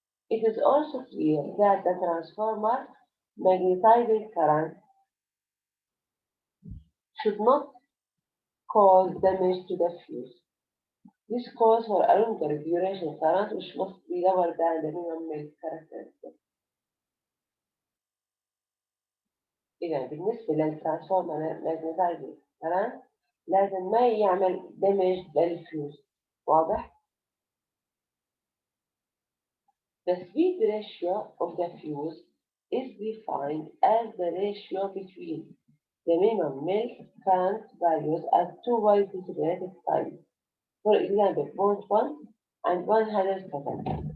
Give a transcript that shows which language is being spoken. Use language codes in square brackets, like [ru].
[en] It is also clear that the transformer magnetizing current should not cause damage to the fuse. This calls for a longer duration current which must be lower than the minimum characteristic. [ar] إذا بالنسبة للترانسفورمر magnetizing current لازم ما يعمل damage للفيوز. واضح؟ [en] The speed ratio of the fuse is defined as the ratio between the minimum milk current values at two widely separated times. For example, 0.1 and 100 seconds.